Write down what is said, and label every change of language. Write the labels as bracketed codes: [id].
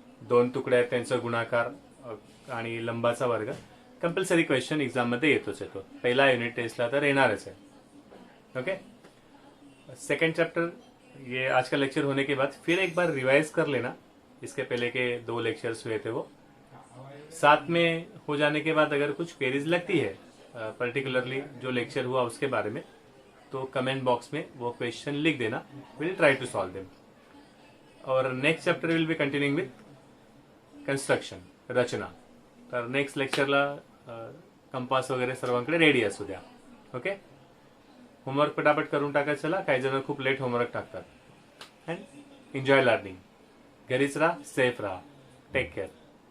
[mr] 2 तुकडे आहेत त्यांचा गुणाकार आणि लंबाचा वर्ग. कंपल्सरी क्वेश्चन एग्जाम मध्ये येतोच येतो. पहिला युनिट टेस्टला तर येणारच है. ओके. [hi] सेकेंड चैप्टर ये आज का लेक्चर होने के बाद फिर एक बार रिवाइज कर लेना. इसके पहले के 2 लेक्चर्स हुए थे वो साथ में हो जाने के बाद अगर कुछ क्वेरीज लगती है पर्टिकुलरली जो लेक्चर हुआ उसके बारे में, तो कमेंट बॉक्स में वो क्वेश्चन लिख देना, [en] Will try to solve them. और next chapter will be continuing with construction, रचना. [mr] तर नेक्स्ट लेक्चरला कंपास वगैरे सर्वांकडे रेडी असू द्या. ओके, होमवर्क पटापट करून टाका. चला, काही जण खूप लेट होमवर्क टाकतात. [en] And enjoy learning. [mr] घरीच राहा, सेफ राहा. [en] Take care.